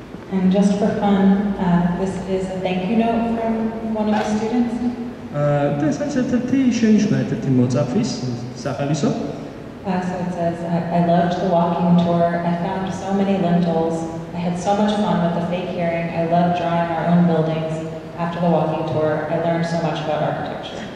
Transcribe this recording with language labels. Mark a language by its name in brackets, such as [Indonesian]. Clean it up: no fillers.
[English] And just for fun, this is a thank you note from one of the students. [Georgian] და ეს არის ერთ-ერთი შენიშვნა, ერთ-ერთი მოწაფის სახელისო. [English] So it says, I loved the walking tour. I found so many lintels. I had so much fun with the fake hearing. I loved drawing our own buildings. After the walking tour, I learned so much about architecture.